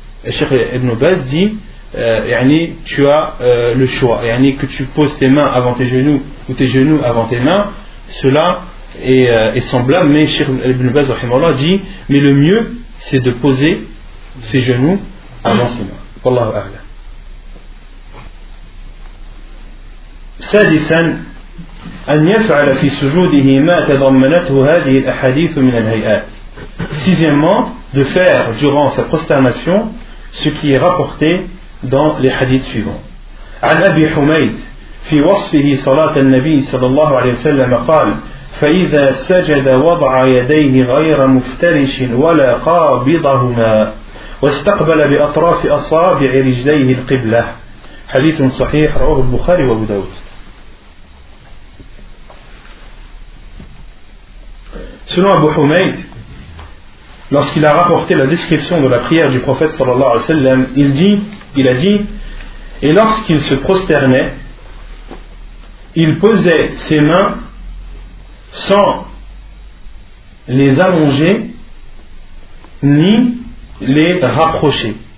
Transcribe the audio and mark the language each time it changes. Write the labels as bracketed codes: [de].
[fr] Cheikh Ibn Baz dit tu as le choix, que tu poses tes mains avant tes genoux ou tes genoux avant tes mains, cela est semblable, mais Cheikh Ibn Baz rahimahullah dit mais le mieux c'est de poser ses genoux avant ses mains. [ar] Wallahu a'lam. سادسا أن يفعل في سجوده ما تضمنته هذه الأحاديث من الهيئات. [fr] Sixièmement, de faire durant sa prosternation ce qui est rapporté dans les hadiths suivants. [ar] عن أبي حميد في وصفه صلاة النبي صلى الله عليه وسلم قال فإذا سجد وضع يديه غير مفترش ولا قابضهما واستقبل بأطراف أصابع رجليه القبلة. حديث صحيح رواه البخاري وابو داود. [fr] Selon Abu Humayd, lorsqu'il a rapporté la description de la prière du prophète sallallahu alayhi wa sallam, il a dit, et lorsqu'il se prosternait, il posait ses mains sans les allonger ni les rapprocher.